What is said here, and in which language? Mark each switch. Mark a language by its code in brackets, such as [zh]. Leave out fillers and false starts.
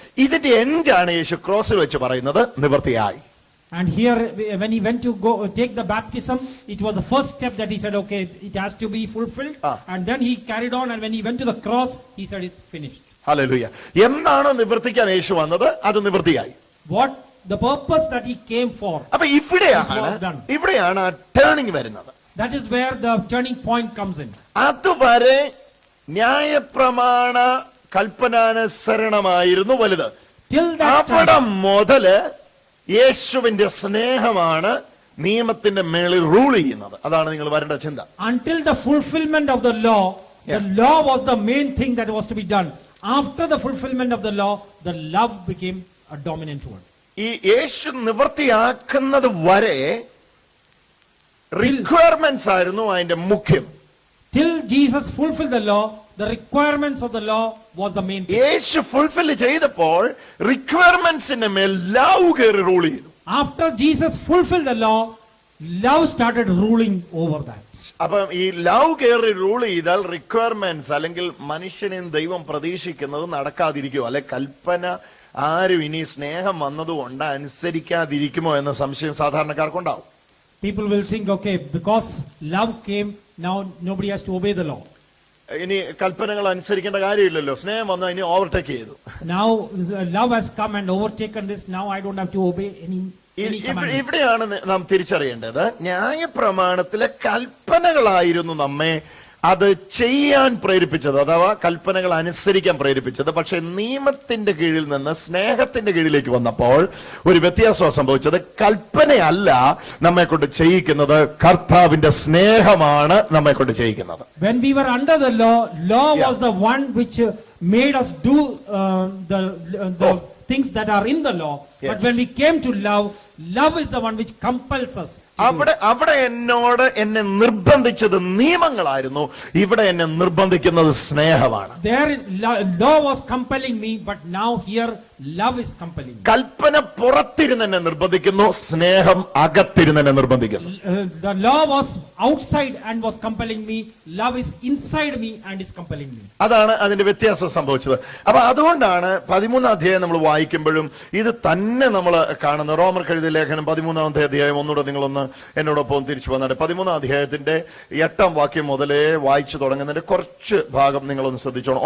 [ml] ഇതിന്റെ എൻഡ് ആണ് യേശു ക്രോസിൽ വെച്ച് പറയുന്നത്, നിവർത്തിയായി. [en] And here when he went to go take the baptism, it was the first step that he said, okay, it has to be fulfilled. And then he carried on, and when he went to the cross, he said it's finished. [ml] Hallelujah. എന്നാണ് നിവർത്തിക്കാൻ യേശു വന്നത്, അത് നിവർത്തിയായി. [en] What the purpose that he came for. [ml] അപ്പൊ ഇവിടെയാണ് ആ turning വരുന്നത്. [en] That is where the turning point comes in. [ml] അതുവരെ ന്യായപ്രമാണ കൽപ്പനാനുസരണമായിരുന്നു വലുത്. അവിടെ മുതല് യേശുവിന്റെ സ്നേഹമാണ് നിയമത്തിന്റെ മേളിൽ റൂൾ ചെയ്യുന്നത്. അതാണ് നിങ്ങൾ വരേണ്ട ചിന്ത. [en] Until the fulfillment of the law, the law was the main thing that was to be done. After the fulfillment of the law, the love became a dominant word. [ml] ഈ യേശു നിവൃത്തിയാക്കുന്നത് വരെ റിക്വയർമെന്റ്സ് ആയിരുന്നു അതിന്റെ മുഖ്യം. [en] Till Jesus fulfilled the law, the requirements of the law was the main thing. [ml] Yeshu fulfil ചെയ്തപ്പോൾ റിക്വയർമെന്റ്സിന്റെ മേൽ love കയറി rule ചെയ്തു. [en] After Jesus fulfilled the law, love started ruling over that. [ml] അപ്പം ഈ ലവ് കയറി റൂൾ ചെയ്താൽ റിക്വയർമെന്റ്സ് അല്ലെങ്കിൽ മനുഷ്യനെയും ദൈവം പ്രതീക്ഷിക്കുന്നത് നടക്കാതിരിക്കുമോ, അല്ലെ കൽപ്പന ആരും ഇനി സ്നേഹം വന്നതുകൊണ്ട് അനുസരിക്കാതിരിക്കുമോ എന്ന സംശയം സാധാരണക്കാർക്കുണ്ടാവും. [en] People will think, okay, because love came, now nobody has to obey the law. [ml] ഇനി കൽപ്പനകൾ അനുസരിക്കേണ്ട കാര്യമില്ലല്ലോ, സ്നേഹം വന്നു ഇനി ഓവർടേക്ക് ചെയ്തു. [en] Now love has come and overtaken this, now I don't have to obey any commandments. [ml] ഇവിടെയാണ് നാം തിരിച്ചറിയേണ്ടത്, ന്യായപ്രമാണത്തിലെ കൽപ്പനകളായിരുന്നു നമ്മെ അത് ചെയ്യാൻ പ്രേരിപ്പിച്ചത്, അഥവാ കൽപ്പനകൾ അനുസരിക്കാൻ പ്രേരിപ്പിച്ചത്. പക്ഷെ നിയമത്തിന്റെ കീഴിൽ നിന്ന് സ്നേഹത്തിന്റെ കീഴിലേക്ക് വന്നപ്പോൾ ഒരു വ്യത്യാസം സംഭവിച്ചത്. കൽപ്പനയല്ല നമ്മെ കൊണ്ട് ചെയ്യിക്കുന്നത്, കർത്താവിന്റെ സ്നേഹമാണ് നമ്മെ കൊണ്ട് ചെയ്യിക്കുന്നത്. [en] When we were under the law was the one which made us do the things that are in the law. Yes. But when we came to love is the one which compels us. [ml] അവിടെ എന്നെ നിർബന്ധിച്ചത് നിയമങ്ങളായിരുന്നു, ഇവിടെ എന്നെ നിർബന്ധിക്കുന്നത് സ്നേഹമാണ്. [en] There law was compelling me, but now here love is compelling me. [ml] കൽപ്പന പുറത്തിരുന്ന് എന്നെ നിർബന്ധിക്കുന്നു, സ്നേഹം അകത്തിരുന്ന് എന്നെ നിർബന്ധിക്കുന്നു. [en] The law was outside and was compelling me. Love is inside me and is compelling me. [ml] അതാണ് അതിന്റെ വ്യത്യാസം സംഭവിച്ചത്. അപ്പൊ അതുകൊണ്ടാണ് 13-ാം അധ്യായം നമ്മൾ വായിക്കുമ്പോഴും ഇത് തന്നെ നമ്മൾ കാണുന്നത്. റോമർക്ക് എഴുതിയ ലേഖനം 13-ാമത്തെ അധ്യായം ഒന്നുകൂടെ നിങ്ങളൊന്ന് എന്നോടൊപ്പം തിരിച്ചു വന്നിട്ട് 13-ാം അധ്യായത്തിന്റെ 8-ാം വാക്യം മുതലേ വായിച്ചു തുടങ്ങുന്നതിന്റെ കുറച്ച് ഭാഗം നിങ്ങളൊന്ന് ശ്രദ്ധിച്ചോണം.